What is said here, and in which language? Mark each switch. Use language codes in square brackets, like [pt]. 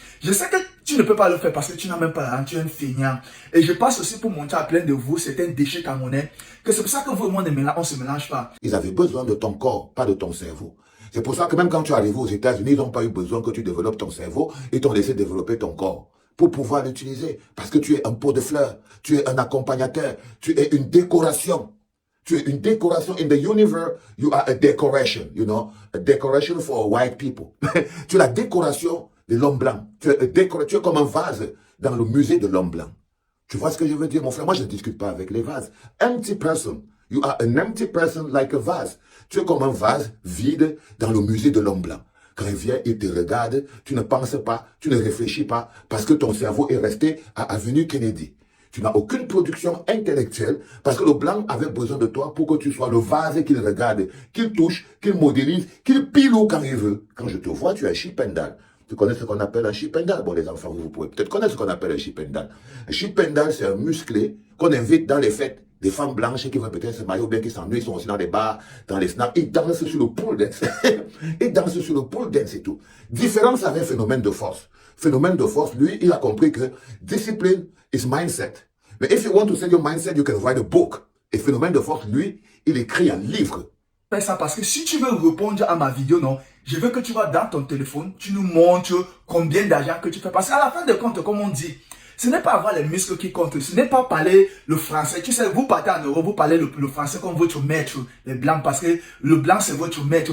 [fr] Je sais que tu ne peux pas le faire parce que tu n'as même pas l'argent, tu es un feignant. Et je passe aussi pour montrer à plein de vous, c'est un déchet camerounais, que c'est pour ça que vous et moi, on ne se mélange pas. Ils avaient besoin de ton corps, pas de ton cerveau. C'est pour ça que même quand tu es arrivé aux États-Unis, ils n'ont pas eu besoin que tu développes ton cerveau, ils t'ont laissé développer ton corps pour pouvoir l'utiliser. Parce que tu es un pot de fleurs, tu es un accompagnateur, tu es une décoration. Tu es une décoration. [en] In the universe, you are a decoration, you know, a decoration for white people. [fr] Tu es la décoration de l'homme blanc. Tu es comme un vase dans le musée de l'homme blanc. Tu vois ce que je veux dire, mon frère? Moi, je ne discute pas avec les vases. [en] Empty person. You are an empty person like a vase. [fr] Tu es comme un vase vide dans le musée de l'homme blanc. Quand il vient, il te regarde, tu ne penses pas, tu ne réfléchis pas, parce que ton cerveau est resté à Avenue Kennedy. Tu n'as aucune production intellectuelle, parce que le blanc avait besoin de toi pour que tu sois le vase qu'il regarde, qu'il touche, qu'il modélise, qu'il pilou quand il veut. Quand je te vois, tu es un chipendal. Tu connais ce qu'on appelle un chipendal? Bon, les enfants, vous pouvez peut-être connaître ce qu'on appelle un chipendal. Un chipendal, c'est un musclé qu'on invite dans les fêtes. Des femmes blanches qui veulent peut-être se marier ou bien qui s'ennuient, ils sont aussi dans les bars, dans les snacks, ils dansent sur le pole dance. Ils dansent sur le pole dance et tout. Différence avec phénomène de force. Phénomène de force, lui, il a compris que [en] discipline is mindset. [fr] Mais [en] if you want to sell your mindset, you can write a book. [fr] Et phénomène de force, lui, il écrit un livre. Fais ça parce que si tu veux répondre à ma vidéo, non, je veux que tu vas dans ton téléphone, tu nous montres combien d'argent que tu fais. Parce qu'à la fin de compte, comme on dit, ce n'est pas avoir les muscles qui comptent, ce n'est pas parler le français. Tu sais, vous partez en Europe, vous parlez le français comme votre maître, les blancs, parce que le blanc c'est votre maître.